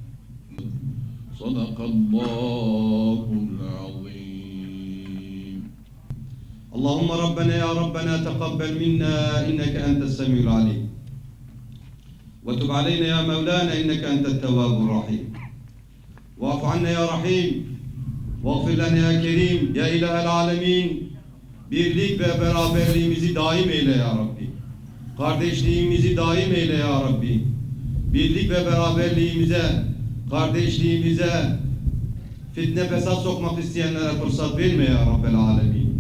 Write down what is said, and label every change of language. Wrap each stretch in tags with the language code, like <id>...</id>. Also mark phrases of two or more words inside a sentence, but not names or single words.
<ar>صدق الله العظيم. اللهم ربنا يا ربنا تقبل منا إنك أنت السميع العليم، وتب علينا يا مولانا إنك أنت التواب الرحيم، واعف عنا يا رحيم، واغفر لنا يا كريم يا إله العالمين.</ar> <tr>Birlik ve beraberliğimizi daim eyle</tr> <ar>يا ربي.</ar> <tr>Kardeşliğimizi daim eyle</tr> <ar>يا ربي.</ar> <tr>Birlik ve beraberliğimize, kardeşliğimize fitne fesat sokmak isteyenlere fırsat verme</tr> <ar>يا رب العالمين.</ar>